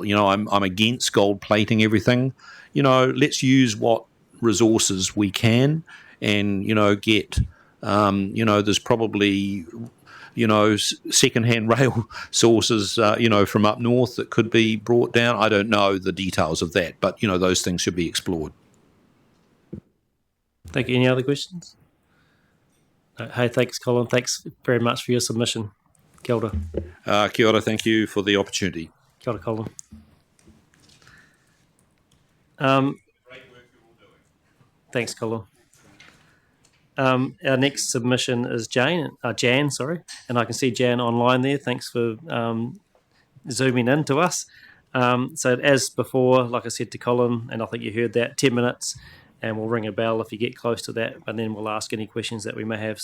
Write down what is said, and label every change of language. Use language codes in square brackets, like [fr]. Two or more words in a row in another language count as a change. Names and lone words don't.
[en] I'm against gold plating everything. Let's use what resources we can and, get, there's probably second-hand rail sources, from up north that could be brought down. I don't know the details of that, but, those things should be explored. Thank you. Any other questions? Hey, thanks, Colin. Thanks very much for your submission. [mi] Kia ora. Kia ora. [en] Thank you for the opportunity. [mi] Kia ora, Colin. [en] Great work you're all doing. Thanks, Colin. Our next submission is Jan, and I can see Jan online there. Thanks for zooming in to us. So as before, like I said to Colin, and I think you heard that, 10 minutes, and we'll ring a bell if you get close to that, and then we'll ask any questions that we may have.